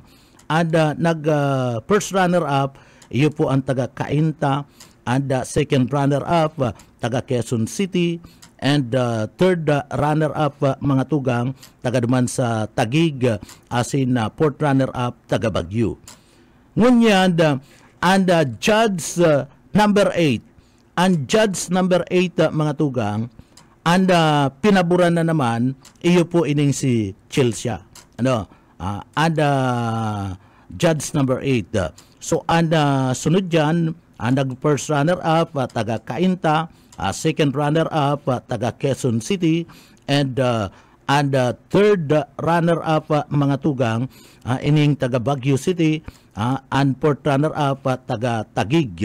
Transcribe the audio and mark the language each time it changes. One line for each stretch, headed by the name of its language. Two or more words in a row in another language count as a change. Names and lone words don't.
Bikol: And
English: first runner-up,
Bikol: iyo po ang taga Cainta, and
English: second runner-up,
Bikol: taga Quezon City, and
English: third runner-up,
Bikol: mga tugang, taga duman sa Taguig, asin
English: fourth runner-up,
Bikol: taga Baguio. Ngunyan,
English: and Judge number 8, and Judge number 8,
Bikol: mga tugang, and pinaburan na naman, iyo po ining si Chelsea, and Judge number 8. So, and sunod dyan, and
English: first runner-up,
Bikol: taga Cainta,
English: second runner-up,
Bikol: taga Quezon City, and
English: third runner-up,
Bikol: mga tugang, ining taga Baguio City, and
English: fourth runner-up,
Bikol: taga Taguig.